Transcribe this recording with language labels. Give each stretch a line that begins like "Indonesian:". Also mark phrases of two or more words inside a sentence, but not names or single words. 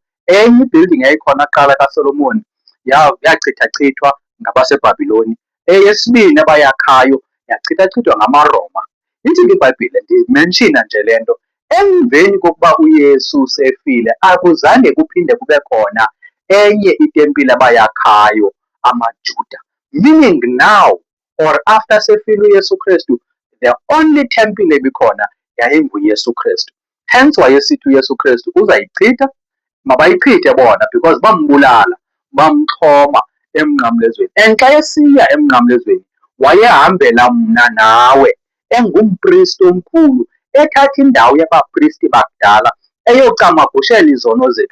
Xhosa: Enye ibuilding yayikhona kuqala kaSolomoni, yachithachithwa ngabaseBhabhiloni. eyesibini abayakhayo yachithachithwa ngamaRoma. Ithi ke iBhayibhile, ndimenshina nje le nto, emveni kokuba uYesu sefile akuzange kuphinde kube khona enye itempile abayakhayo amaJuda.
English: Meaning now, or after sefile uYesu Kristu, the only temple
Xhosa: ebikhona yayinguYesu Kristu. Hence wayesithi uYesu Kristu uzayichitha, mabayichithe bona, because bambulala, bamxhoma emnqamlezweni. And xa esiya emnqamlezweni wayehambela mna nawe engumpristi omkhulu, ethatha indawo yabapristi bakudala, eyocamagushela izono zethu.